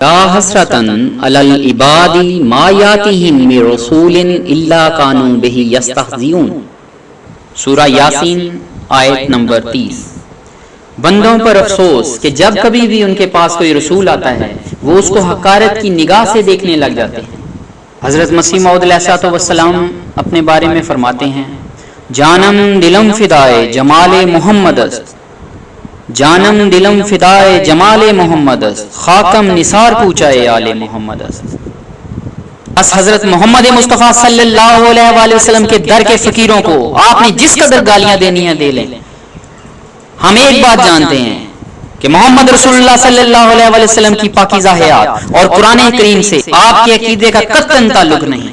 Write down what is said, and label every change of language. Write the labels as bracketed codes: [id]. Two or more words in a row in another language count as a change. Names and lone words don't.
[ar] لا حسرتن علی العباد ما یاتیہم من رسول الا کانوا بہ یستہزئون، [ur] سورہ یاسین آیت نمبر 30۔ بندوں پر افسوس کہ جب کبھی بھی ان کے پاس کوئی رسول آتا ہے وہ اس کو حقارت کی نگاہ سے دیکھنے لگ جاتے ہیں۔ حضرت مسیح موعود علیہ السلام اپنے بارے میں فرماتے ہیں، [fa] جانم دلم فدائے جمال محمد است، جانم دلم فدائے جمال محمد است، خاکم نثار پوچھائے آل محمد است۔ [ur] بس حضرت محمد مصطفیٰ صلی اللہ علیہ وآلہ وسلم کے در کے فقیروں کو آپ نے جس قدر گالیاں دینی ہیں دے لیں۔ ہم ایک بات جانتے ہیں کہ محمد رسول اللہ صلی اللہ علیہ وآلہ وسلم کی پاکیزہ حیات اور قرآن کریم سے آپ کے عقیدے کا قطعاً تعلق نہیں۔